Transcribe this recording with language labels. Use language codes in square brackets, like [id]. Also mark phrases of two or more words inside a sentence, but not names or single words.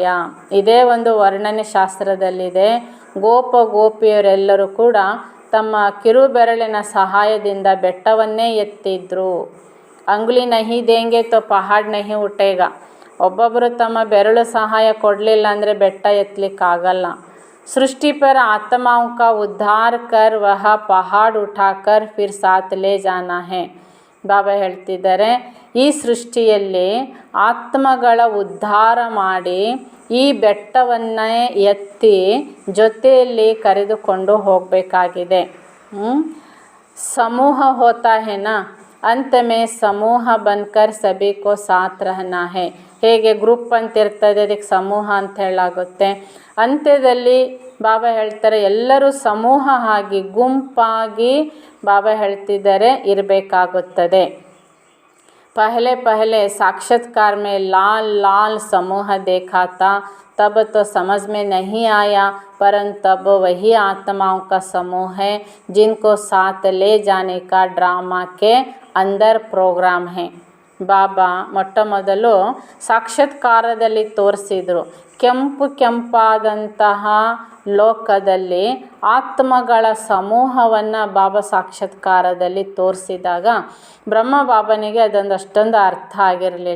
[kn] ಇದೇ ಒಂದು ವರ್ಣನೆ ಶಾಸ್ತ್ರದಲ್ಲಿದೆ. ಗೋಪ ಗೋಪಿಯರೆಲ್ಲರೂ ಕೂಡ ತಮ್ಮ ಕಿರು ಬೆರಳಿನ ಸಹಾಯದಿಂದ ಬೆಟ್ಟವನ್ನೇ ಎತ್ತಿದ್ರು. [hi] अंगुली नहीं देंगे तो पहाड़ नहीं उठेगा. [kn] ಒಬ್ಬೊಬ್ಬರು ತಮ್ಮ ಬೆರಳು ಸಹಾಯ ಕೊಡಲಿಲ್ಲ ಅಂದರೆ ಬೆಟ್ಟ ಎತ್ತಲಿಕ್ಕಾಗಲ್ಲ. [hi] सृष्टि पर आत्माओं का उद्धार कर वह पहाड़ उठाकर फिर साथ ले जाना है. [kn] ಬಾಬಾ ಹೇಳ್ತಿದ್ದಾರೆ, ಈ ಸೃಷ್ಟಿಯಲ್ಲಿ ಆತ್ಮಗಳ ಉದ್ಧಾರ ಮಾಡಿ ಈ ಬೆಟ್ಟವನ್ನೇ ಎತ್ತಿ ಜೊತೆಯಲ್ಲಿ ಕರೆದುಕೊಂಡು ಹೋಗಬೇಕಾಗಿದೆ. [hi] समूह होता है ना, अंत में समूह बनकर सभी को साथ रहना है. [kn] ಹೇಗೆ ಗ್ರೂಪ್ ಅಂತ ಇರ್ತದೆ, ಅದಕ್ಕೆ ಸಮೂಹ ಅಂತ ಹೇಳಾಗುತ್ತೆ. ಅಂತ್ಯದಲ್ಲಿ ಬಾಬಾ ಹೇಳ್ತಾರೆ, ಎಲ್ಲರೂ ಸಮೂಹ ಆಗಿ ಗುಂಪಾಗಿ ಬಾಬಾ ಹೇಳ್ತಿದ್ದಾರೆ ಇರಬೇಕಾಗುತ್ತದೆ. [hi] पहले पहले साक्षात्कार में लाल लाल समूह देखा था, तब तो समझ में नहीं आया, परंतु तब वही आत्माओं का समूह है जिनको साथ ले जाने का ड्रामा के अंदर प्रोग्राम है. [kn] ಬಾಬಾ ಮೊಟ್ಟ ಮೊದಲು ಸಾಕ್ಷಾತ್ಕಾರದಲ್ಲಿ ತೋರಿಸಿದರು. ಕೆಂಪಾದಂತಹ ಲೋಕದಲ್ಲಿ ಆತ್ಮಗಳ ಸಮೂಹವನ್ನು ಬಾಬಾ ಸಾಕ್ಷಾತ್ಕಾರದಲ್ಲಿ ತೋರಿಸಿದಾಗ ಬ್ರಹ್ಮ ಬಾಬನಿಗೆ ಅಷ್ಟೊಂದು ಅರ್ಥ ಆಗಿರಲಿಲ್ಲ.